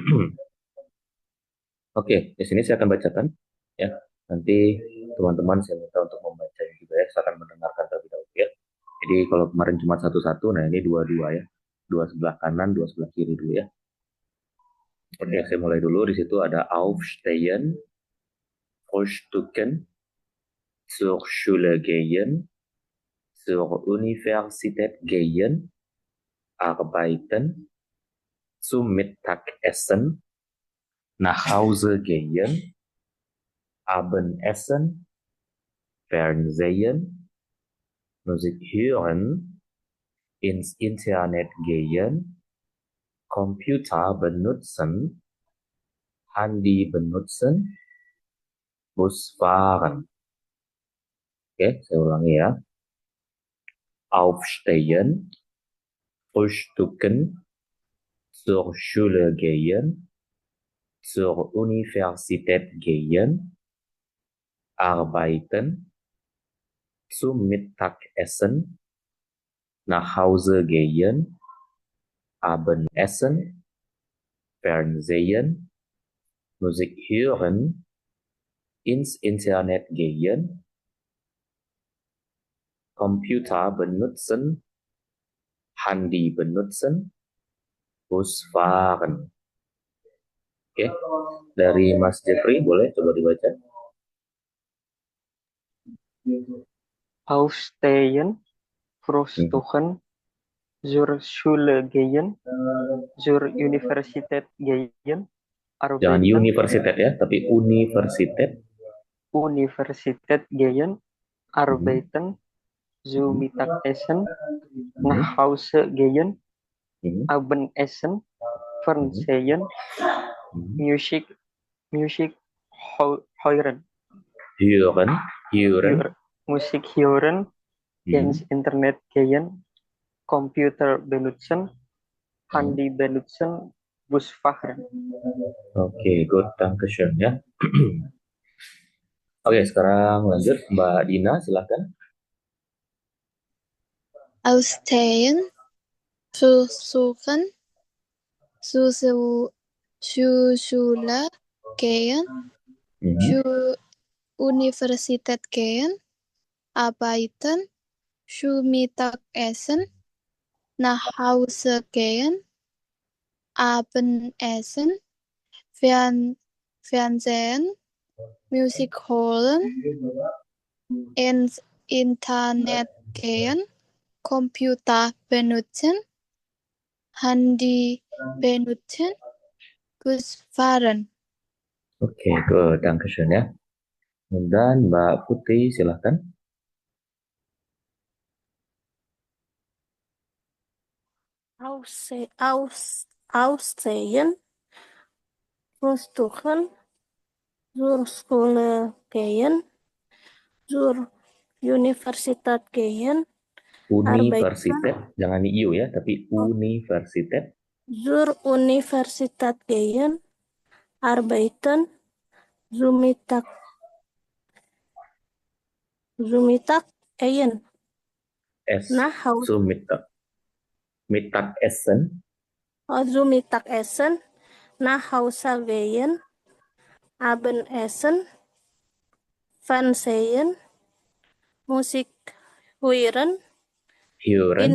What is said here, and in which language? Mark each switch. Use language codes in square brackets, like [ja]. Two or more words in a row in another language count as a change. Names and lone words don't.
[id] Oke, di sini saya akan bacakan ya. Nanti teman-teman saya minta untuk membaca juga ya. Saya akan mendengarkan terlebih dahulu ya. Jadi kalau kemarin cuma satu-satu, nah ini dua-dua ya. Dua sebelah kanan, dua sebelah kiri dulu ya. Oke, saya mulai dulu. Di situ ada [de] Aufstehen, Frühstücken, zur Schule gehen, zur Universität gehen, arbeiten, zum Mittagessen, nach Hause gehen, Abendessen, Fernsehen, Musik hören, ins Internet gehen, Computer benutzen, Handy benutzen, Bus fahren. [id] Oke, saya ulangi ya. [de] Aufstehen, frühstücken, zur Schule gehen, zur Universität gehen, arbeiten, zum Mittagessen, nach Hause gehen, Abendessen, Fernsehen, Musik hören, ins Internet gehen, Computer benutzen, Handy benutzen, Bus fahren. [id] Oke, dari Mas Jeffrey boleh coba dibaca. [de] Aufstehen, Frühstücken, zur Schule gehen, zur Universität gehen, [id] Jangan [de] arbeiten, [id] universitas ya, tapi universitas. [de] Universität gehen, Mhm. arbeiten, zum Mhm. Mittagessen, Mhm. nach Hause gehen, Mhm. Abendessen, Mhm. Fernsehen, Mhm. Musik, Musik hören, Hören, hören. Musik hören, ins Mhm. Internet gehen, Computer benutzen, Mhm. Handy benutzen, Bus fahren. [id] Oke, good, Dankeschön ya. Oke, sekarang lanjut Mbak Dina, silakan. [de] Aufstehen, versuchen, zur Schule gehen, Mhm. zur Universität gehen, arbeiten, zum Mittagessen, nach Hause gehen, Abendessen, Fernsehen, Musik hören, ins Internet gehen, Computer benutzen, Handy benutzen, Bus fahren. [id] Oke, good, Dankeschön ya. Dan Mbak Putri, silakan. [de] Aufstehen, Frühstücken, zur Schule gehen, zur Universität gehen, [id] Universitas, [de] arbeiten, [id] jangan iu ya, tapi universitas. [de] zur Universität gehen, arbeiten, zum Mittagessen, Es nach Hause, zum Mittagessen. zum Mittagessen, nach Hause gehen, Abendessen, Fernsehen, Musik hören, in